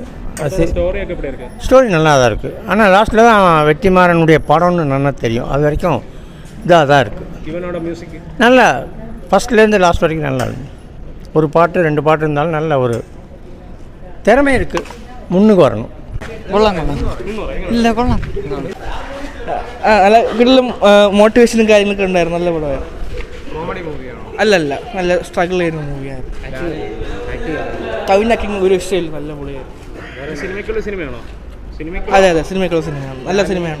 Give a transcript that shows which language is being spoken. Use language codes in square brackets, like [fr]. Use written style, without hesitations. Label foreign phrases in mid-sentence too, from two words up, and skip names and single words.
[ta] ஸ்டோரி நல்லா தான் இருக்குது. ஆனால் லாஸ்ட்டில் தான் வெற்றிமாறனுடைய படம்னு நல்லா தெரியும். அது வரைக்கும் இதாக தான் இருக்குது. நல்லா ஃபஸ்ட்லேருந்து லாஸ்ட் வரைக்கும் நல்லா இருக்குது. ஒரு பாட்டு 2 பாட்டு இருந்தாலும் நல்ல ஒரு திறமை இருக்குது, முன்னுக்கு வரணும். [ml] ഇല്ല കൊള്ളാം, നല്ല വീട്ടിലും മോട്ടിവേഷനും കാര്യങ്ങളൊക്കെ ഉണ്ടായിരുന്നു. നല്ല പടമായിരുന്നു. അല്ലല്ല, നല്ല സ്ട്രഗിൾ ചെയ്യുന്ന മൂവിയായിരുന്നു. കവിൻ ആക്ടിങ് ഒരു ഇഷ്ടമില്ല, നല്ല പൊളിയായിരുന്നു. അതെ അതെ, സിനിമയ്ക്കുള്ള സിനിമയാണ്, നല്ല സിനിമയാണ്.